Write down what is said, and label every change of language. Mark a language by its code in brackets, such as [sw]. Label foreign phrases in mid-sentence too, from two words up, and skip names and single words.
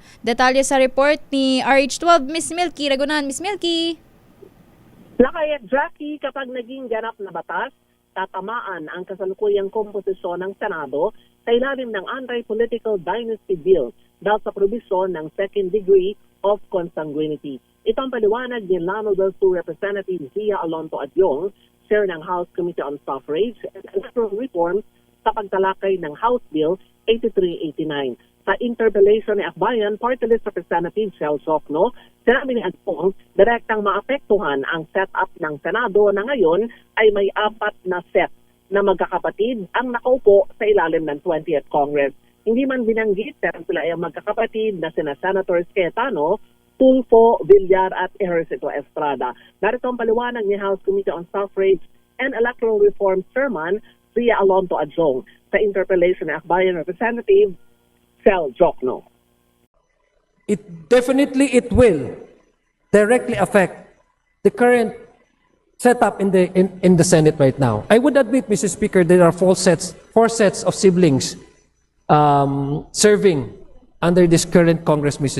[tl] Detalye sa report ni RH12, Miss Milky Ragunan. Miss Milky. Lakay at Jackie, kapag naging ganap na batas, tatamaan ang kasalukuyang komposisyon ng Senado sa ilalim ng anti-political dynasty bill dahil sa probisyon ng [en] second degree of consanguinity. [tl] Ito ang paliwanag ni Honorable Representative Zia Alonto Adyong, Chair ng House Committee on Suffrage and Electoral Reforms sa pagtalakay ng House Bill 8389. Sa interpellation ni Akbayan Party List Representative Shel Sokno, sinabi ni Adyong, direktang maapektuhan ang setup ng Senado na ngayon ay may 4 na set na magkakapatid ang nakaupo sa ilalim ng 20th Congress. Hindi man binanggit pero sila ay magkakapatid na sina Senators Cayetano, Tulfo, Villar at Ejercito Estrada. Narito ang paliwanag ni House Committee on Suffrage and Electoral Reform Chairman Zia Alonto Adyong sa interpellation ni Akbayan Representative Shel Sokno. [en] It will directly affect the current setup in the Senate right now. I would admit, Mr. Speaker, there are 4 sets of siblings serving under this current Congress, Mr.